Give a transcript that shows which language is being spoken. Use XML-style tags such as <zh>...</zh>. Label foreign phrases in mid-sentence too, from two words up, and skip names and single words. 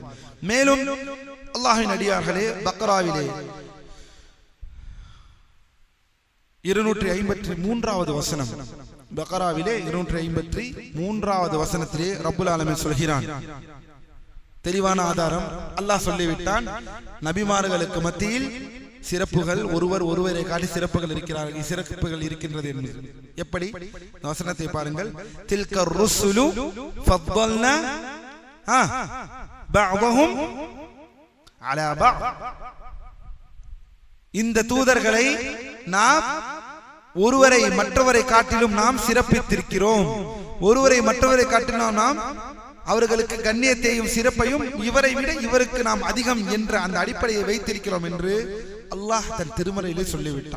<ta>மேலும் அல்லாஹ்வின் அடியார்களே, பக்ராவிலே 253வது வசனம், பக்ராவிலே 253வது வசனத்திலே</ta> <ar>رب العالمين</ar> <ta>சொல்கிறான், தெளிவான ஆதாரம். அல்லாஹ் சொல்லிவிட்டான், நபிமார்களுக்கு மத்தியில் சிறப்புகள், ஒருவரை காட்டி சிறப்புகள் இருக்கின்றது என்று. எப்படி? வசனத்தை பாருங்கள்.</ta> <ar>تلك الرسل فضلنا بعضهم على بعض.</ar> <ta>இந்த தூதர்களை நாம் ஒருவரை மற்றவரை காட்டிலும் நாம் சிறப்பித்திருக்கிறோம். ஒருவரை மற்றவரை காட்டிலும் நாம் அவர்களுக்கு கண்ணியத்தையும் சிறப்பையும் இவரை விட இவருக்கு நாம் அதிகம் என்ற அந்த அடிப்படையை வைத்திருக்கிறோம் என்று அல்லாஹ் தன் திருமறையிலே சொல்லிவிட்டான்.</ta>